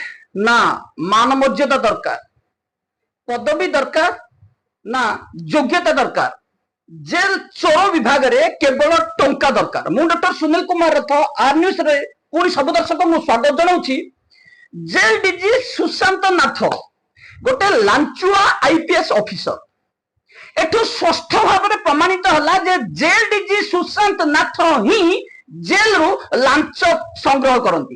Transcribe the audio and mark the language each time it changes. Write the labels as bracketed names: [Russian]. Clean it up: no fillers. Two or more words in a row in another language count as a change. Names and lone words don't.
[Odia] ନା ମାନ ମର୍ଯ୍ୟାଦା ଦରକାର, ପଦବୀ ଦରକାର, ନା ଯୋଗ୍ୟତା ଦରକାର। জেল ଚୋର ବିଭାଗରେ କେବଳ ଟଙ୍କା ଦରକାର। ମୁଁ ଡକ୍ଟର ସୁନୀଲ କୁମାର ରଥ ଆର୍ ନ୍ୟୁଜ ରେ ପୁଣି ସବୁ ଦର୍ଶକଙ୍କୁ ସ୍ୱାଗତ ଜଣାଉଛି। ଜେଲ ଡିଜି ସୁଶାନ୍ତ ନାଥ ଗୋଟେ ଲାଞ୍ଚୁଆ ଆଇପିଏସ୍ ଅଫିସର। ଏଠୁ ସ୍ପଷ୍ଟ ଭାବରେ ପ୍ରମାଣିତ ହେଲା ଯେ ଜେଲ ଡିଜି ସୁଶାନ୍ତ ନାଥ ହିଁ ଜେଲରୁ ଲାଞ୍ଚ ସଂଗ୍ରହ କରନ୍ତି।